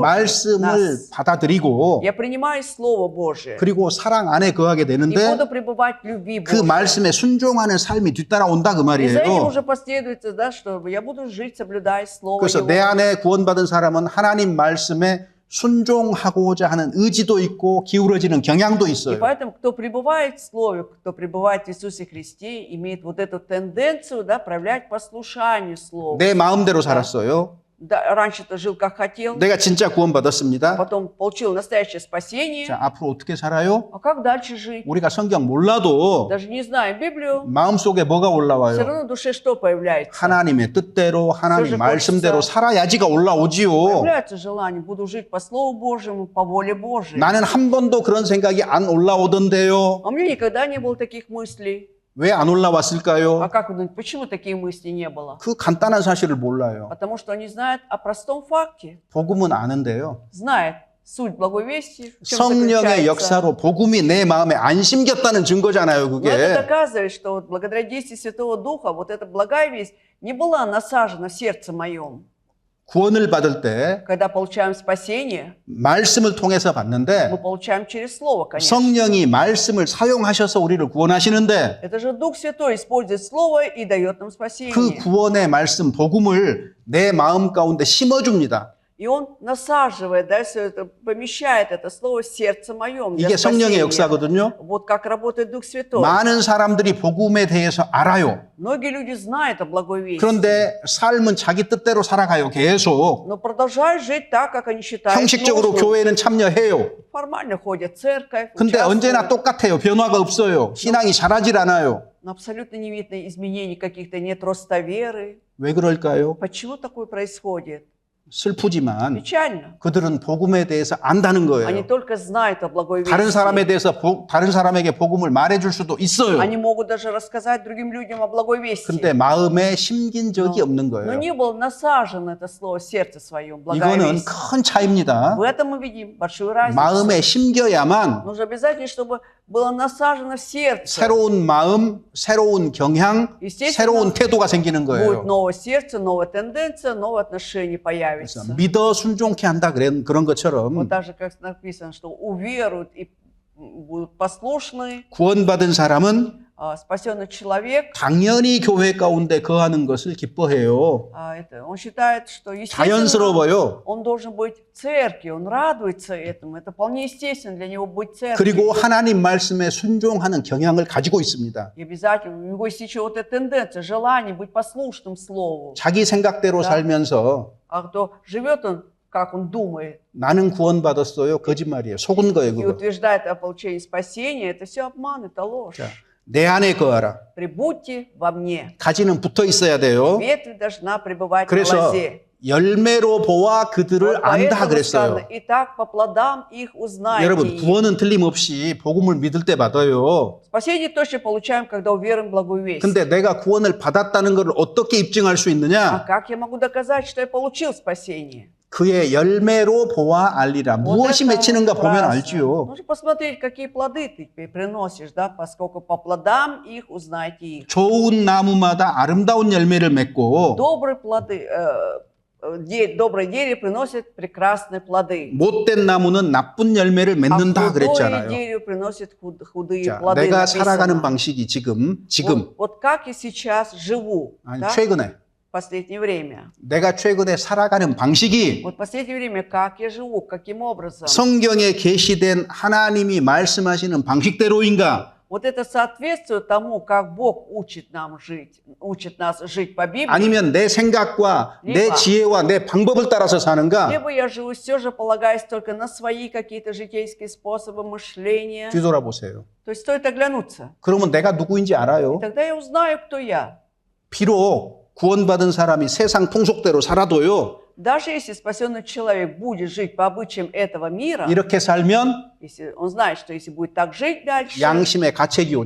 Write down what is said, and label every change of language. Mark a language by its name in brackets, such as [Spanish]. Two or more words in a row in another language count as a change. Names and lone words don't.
[Korean] 말씀을 [Russian] нас, [Korean] 받아들이고 [Russian] я принимаю Слово Божие [Korean] 그리고 사랑 안에 거하게 [Russian] и [Korean] 되는데 [Russian] буду пребывать в любви [Korean] 그 [Russian] Божьей. [Korean] 말씀에 순종하는 삶이 뒤따라온다 그 [Russian] И за этим [Korean] 말이에요. [Russian] уже последует, да, что я буду жить, соблюдая Слово [Korean] 그래서 [Russian] Его. [Korean] 내 안에 구원받은 사람은 하나님 말씀에 순종하고자 하는 의지도 있고 기울어지는 경향도 [Russian] И [Korean] 있어요. [Russian] поэтому, кто пребывает в Слове, кто пребывает в Иисусе Христе, имеет вот эту тенденцию, да, проявлять послушанию Слову. [Korean] 내 마음대로 살았어요. [Russian] Да, раньше-то жил как хотел, [Korean] 내가 진짜 구원받았습니다. [Russian] потом получил настоящее спасение. [Korean] 자, 앞으로 어떻게 살아요? [Russian] А как дальше жить? [Korean] 우리가 성경 몰라도 [Russian] Даже не знаем Библию, [Korean] 마음속에 뭐가 [Russian] все [Korean] 올라와요? [Russian] равно в душе что появляется? [Korean] 하나님의 뜻대로 하나님 그래서 말씀대로 살아야지가 올라오지요. [Russian] Появляется желание, буду жить по Слову Божьему, по воле Божьей. [Korean] 나는 한 번도 그런 생각이 안 올라오던데요. [Russian] А у меня никогда не было таких мыслей. [Korean] 왜 안 [Russian] А [Korean] 올라왔을까요? [Russian] как вы думаете, почему такие мысли не было? [Korean] 그 간단한 사실을 몰라요. [Russian] Потому что они знают о простом факте. [Korean] 복음은 아는데요. [Russian] Знает суть благой вести, в чем [Korean] 성령의 [Russian] заключается. [Korean] 역사로 복음이 내 마음에 안 심겼다는 증거잖아요, [Russian] Но это [Korean] 그게. [Russian] доказывает, что вот благодаря действию Святого Духа вот эта благая весть не была насажена в сердце моем. [Korean] 구원을 받을 때 [Russian] Когда получаем спасение, [Korean] 말씀을 통해서 [Russian] мы [Korean] 받는데 [Russian] получаем через Слово, конечно. [Korean] 성령이 말씀을 사용하셔서 우리를 구원하시는데 [Russian] Это же Дух Святой использует Слово и дает нам спасение. [Korean] 그 구원의 말씀, 복음을 내 마음 가운데 심어줍니다. [Russian] И Он насаживает, да, все это, помещает это Слово в сердце моем для [Korean] 이게 성령의 [Russian] спасения. [Korean] 역사거든요. [Russian] Вот как работает Дух Святой. [Korean] 많은 사람들이 복음에 대해서 알아요. [Russian] Многие люди знают о благой вести, [Korean] 그런데 삶은 자기 뜻대로 살아가요, 계속. [Russian] но продолжают жить так, как они считают [Korean] 형식적으로 [Russian] нужным. [Korean] 교회는 참여해요. [Russian] Формально ходят в церковь, [Korean] 근데 언제나 [Russian] участвуют, [Korean] 똑같아요. 변화가 없어요. 신앙이 자라질 않아요. [Russian] но абсолютно не видно изменений каких-то, нет роста веры. [Korean] 왜 그럴까요? [Russian] Почему такое происходит? [Korean] 슬프지만 [Russian] Печально. [Korean] 그들은 복음에 대해서 안다는 [Russian] Они [Korean] 거예요. [Russian] только знают о благой [Korean] 다른 [Russian] вести. [Korean] 사람에 대해서 다른 사람에게 복음을 말해줄 수도 있어요. [Russian] Они могут даже рассказать другим людям о благой вести. [Korean] 근데 마음에 심긴 적이 없는 [Russian] Но [Korean] 거예요. [Russian] не было насажено это слово в сердце своем, благая [Korean] 이거는 [Russian] весть. [Korean] 큰 차이입니다. [Russian] В этом мы видим большую разницу. [Korean] 마음에 심겨야만 [Russian] Нужно обязательно, чтобы было насажено в сердце. [Korean] 새로운 마음, 새로운 경향, [Russian] Естественно, [Korean] 새로운 태도가 생기는 [Russian] Будет [Korean] 거예요. [Russian] новое сердце, новая тенденция, новые отношения появятся. [Korean] 그래서 믿어 순종케 한다 그런 것처럼 [Russian] Вот даже как написано, что уверуют и будут послушны, [Korean] 구원받은 사람은 [Russian] спасенный человек, [Korean] 당연히 교회 가운데 거하는 것을 기뻐해요. [Russian] он считает, что естественно [Korean] 자연스러워요. [Russian] он должен быть в церкви, он радуется этому, это вполне естественно для него быть в церкви. [Korean] 그리고 하나님 말씀에 순종하는 경향을 가지고 있습니다. [Russian] И обязательно у него есть еще вот эта тенденция, желание быть послушным слову. [Korean] 자기 생각대로 [Russian] Да. [Korean] 살면서 [Russian] А кто живет он, как он думает, [Korean] 나는 구원받았어요. 거짓말이에요. 속은 거예요, [Russian] и [Korean] 그거. [Russian] утверждает о получении спасения, это все обман, это ложь. [Korean] 자, 내 안에 거하라. [Russian] Прибудьте во мне. [Korean] 가지는 붙어 있어야 돼요. [Russian] Ветвь должна пребывать на [Korean] 그래서 [Russian] лозе. [Korean] 열매로 보아 그들을 [Russian] Вот [Korean] 안다 [Russian] поэтому [Korean] 그랬어요. [Russian] сказано, Итак, по плодам их узнаете. [Korean] 여러분, [Russian] их». [Korean] 구원은 틀림없이 복음을 믿을 때 받아요. [Russian] Спасение точно получаем, когда уверуем в благую весть. [Korean] 근데 내가 구원을 받았다는 것을 어떻게 입증할 수 [Russian] А [Korean] 있느냐? [Russian] как я могу доказать, что я получил спасение? [Korean] 그의 열매로 보아 알리라. [Russian] Вот [Korean] 무엇이 [Russian] это [Korean] 맺히는가 보면 [Russian] прекрасно. [Korean] 알지요. [Russian] Нужно посмотреть, какие плоды ты приносишь, да, поскольку по плодам их узнаете их. [Korean] 좋은 나무마다 아름다운 열매를 맺고 [Russian] Добрые плоды, доброе дерево приносит прекрасные плоды. [Korean] 못된 나무는 나쁜 열매를 [Russian] А [Korean] 맺는다 [Russian] худое [Korean] 그랬잖아요. [Russian] дерево приносит худые [Korean] 자, [Russian] плоды. [Korean] 내가 [Russian] написано. [Korean] 살아가는 방식이 지금 [Russian] Вот как я сейчас живу, [Korean] 아니, [Russian] да, [Korean] 최근에 [Russian] в последнее время. [Korean] 내가 최근에 살아가는 방식이 [Russian] Вот в последнее время, как я живу, каким образом. [Korean] 성경에 계시된 하나님이 말씀하시는 방식대로인가? [Russian] Вот это соответствует тому, как Бог учит нас жить по Библии. [Korean] 아니면 내 생각과 내 지혜와 내 방법을 따라서 사는가? [Russian] Либо я живу все же полагаясь только на свои какие-то житейские способы мышления. [Korean] 뒤돌아보세요. [Russian] То есть стоит оглянуться. [Korean] 그러면 내가 누구인지 알아요. [Russian] И тогда я узнаю, кто я. [Korean] 비록 구원받은 사람이 세상 통속대로 살아도요. [Russian] Даже если спасенный человек будет жить по обычаям этого мира, [Korean] 이렇게 살면 [Russian] если он знает, что если будет так жить дальше, [Korean] 양심의 가책이 [Russian] все